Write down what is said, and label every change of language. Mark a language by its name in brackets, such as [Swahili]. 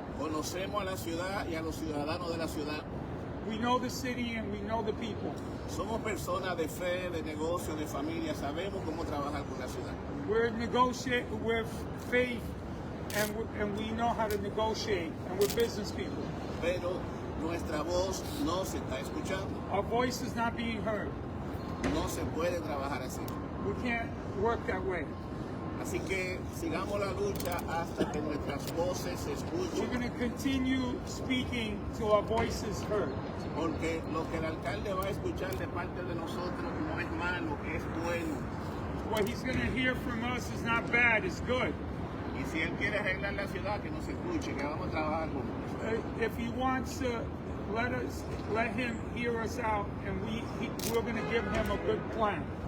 [Spanish] Conocemos a la ciudad y a los ciudadanos de la ciudad. [English] We know the city and we know the people. [Spanish] Somos personas de fe, de negocio, de familia. Sabemos cómo trabajar con la ciudad. [English] We're negotiating with faith, and we know how to negotiate, and we're business people. [Spanish] Pero nuestra voz no se está escuchando. [English] Our voice is not being heard. [Spanish] No se puede trabajar así. [English] We can't work that way. [Spanish] Así que sigamos la lucha hasta que nuestras voces se [English] We're [Spanish] escuchen. [English] going to continue speaking till our voices heard. [Spanish] Porque lo que el alcalde va a escuchar de parte de nosotros no es malo, es bueno. [English] What he's going to hear from us is not bad, it's good. [Spanish] Y si él quiere arreglar la ciudad, que nos escuche, que vamos a trabajar juntos. [English] If he wants to let him hear us out, and we're going to give him a good plan.